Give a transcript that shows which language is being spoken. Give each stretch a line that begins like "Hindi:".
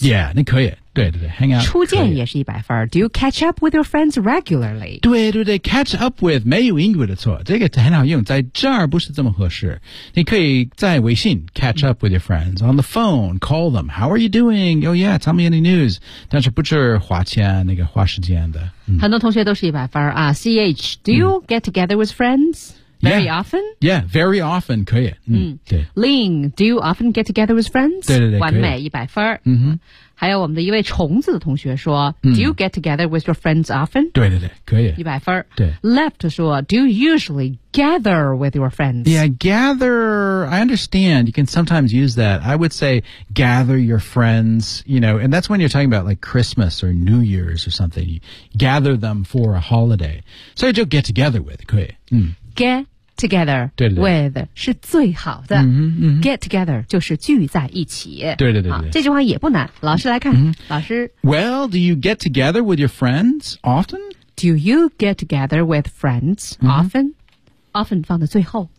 Chinese: Yeah, 你可以。对对对 ，hang out 初见也是一百分
English: Do you catch up with your friends regularly?
Chinese: 对对对 ，catch up with 没有英语的错，这个很好用，在这儿不是这么合适。你可以在微信
English: catch up with your friends on the phone, call them. How are you doing? Oh yeah, tell me any news.
Chinese: 但是不是花钱那个花时间的、嗯。很多同学都是一百分啊。
English: CH, do you get together with friends? Very yeah. often? Yeah, very often,
Chinese: 可以。嗯，对。
English: Lin, do you often get together with friends?
Chinese: 对对对，完美，一百分。嗯哼。还有我们的一位虫子的同学说、
English: Do you get together with your friends often?
Chinese: 对对对，可以。一百分。对。
English: Left 说 Do you usually gather with your friends? Yeah, gather, I understand. You can sometimes use that. I would say gather your friends, you know, and that's when you're talking about like Christmas or New Year's or something. You gather them for a holiday. So you just get together with, 可以。 Get together
Chinese: 对对对 with 是最好的 get together 就是聚在一起对对 对, 对这句话也不难老师来看、老师
English: Well, do you get together with your friends often? Do you get together with friends often?、often
Chinese: 放在最后